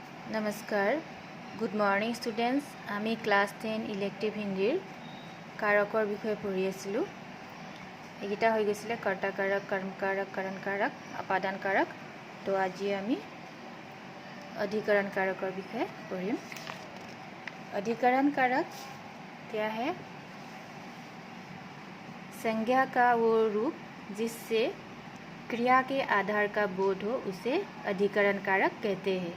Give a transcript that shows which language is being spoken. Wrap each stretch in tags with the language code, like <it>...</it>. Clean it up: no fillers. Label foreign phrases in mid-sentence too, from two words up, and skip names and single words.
<as>নমস্কাৰ</as> <en>good morning students.</en> <as>আমি ক্লাছ 10 ইলেক্টিভ হিন্দীৰ কাৰকৰ বিষয়ে পঢ়ি আছিলোঁ। এইকেইটা হৈ গৈছিলে কৰ্তা কাৰক, কৰ্ম কাৰক, কাৰণ কাৰক, আপাদান কাৰক। তো আজি আমি</as> <hi>अधिकरण कारকৰ</hi> <as>বিষয়ে पढ़िम।</as> <hi>अधिकरण कारक क्या है? संज्ञा का वो रूप जिससे क्रिया के आधार का बोध हो उसे अधिकरण कारक कहते हैं।</hi>